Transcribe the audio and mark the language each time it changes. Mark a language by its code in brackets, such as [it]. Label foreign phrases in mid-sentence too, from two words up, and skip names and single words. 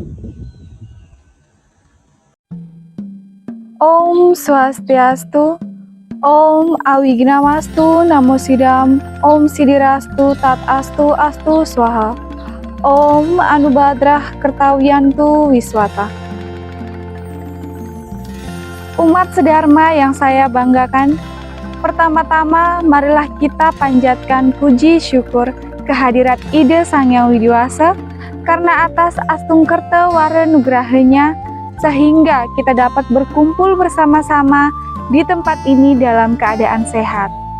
[ban] Om Swastiastu, Om Awignawastu, Namo Sidam, Om Sidirastu, Tat Astu, Astu Swaha, Om Anubadrah Kertawiyantu Wiswata. [id] Umat sedharma yang saya banggakan, pertama-tama marilah kita panjatkan puji syukur kehadirat Ide Sang Hyang Widiwasa karena atas [ban] Astungkerta Waranugrahanya [id] sehingga kita dapat berkumpul bersama-sama di tempat ini dalam keadaan sehat.